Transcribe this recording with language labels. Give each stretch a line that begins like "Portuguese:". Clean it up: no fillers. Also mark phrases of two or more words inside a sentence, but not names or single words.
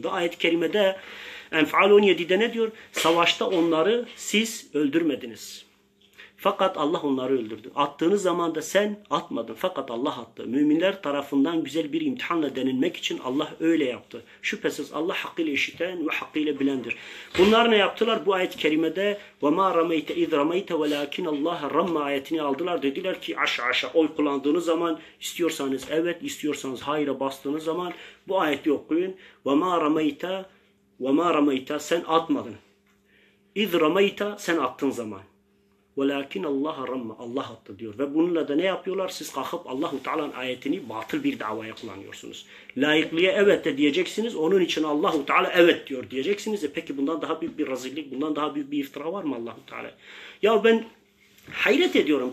Turkish: Ve ayet-i kerimede Enfal 17'de ne diyor? Savaşta onları siz öldürmediniz. Fakat Allah onları öldürdü. Attığınız zaman da sen atmadın. Fakat Allah attı. Müminler tarafından güzel bir imtihanla denilmek için Allah öyle yaptı. Şüphesiz Allah hakkıyla işiten ve hakkıyla bilendir. Bunlar ne yaptılar? Bu ayet-i kerimede
Arabic: وَمَا رَمَيْتَ اِذْ رَمَيْتَ وَلَاكِنَ اللّٰهَ رَمَّ
Turkish: ayetini aldılar. Dediler ki aşağı oy kullandığınız zaman istiyorsanız evet, istiyorsanız hayır'a bastığınız zaman bu ayeti okuyun.
Arabic: وَمَا رَمَيْتَ
Turkish: sen atmadın.
Arabic: اِذْ رَمَيْتَ
Turkish: sen attığın zaman.
Arabic: وَلَاكِنَ اللّٰهَ رَمَّ
Turkish: Allah attı diyor. Ve bununla da ne yapıyorlar? Siz kalkıp Allahu Teala'nın ayetini batıl bir davaya kullanıyorsunuz. Layıklığa evet de diyeceksiniz. Onun için Allahu Teala evet diyor diyeceksiniz. Peki bundan daha büyük bir rezillik, bundan daha büyük bir iftira var mı Allahu Teala? Ya ben hayret ediyorum.